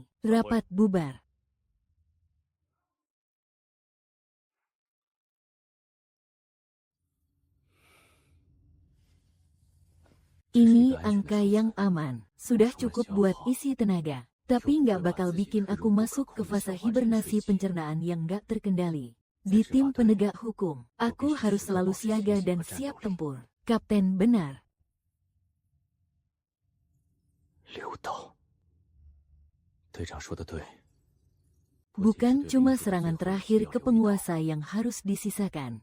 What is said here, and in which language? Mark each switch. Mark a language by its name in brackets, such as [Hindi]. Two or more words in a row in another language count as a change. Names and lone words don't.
[Indonesian] Rapat bubar. Ini angka yang aman. Sudah cukup buat isi tenaga. Tapi nggak bakal bikin aku masuk ke fase hibernasi pencernaan yang nggak terkendali. Di tim penegak hukum, aku harus selalu siaga dan siap tempur. Kapten benar. Liu Dao. [Chinese] 队长说的对。 [Indonesian] Bukan cuma serangan terakhir ke penguasa yang harus disisakan.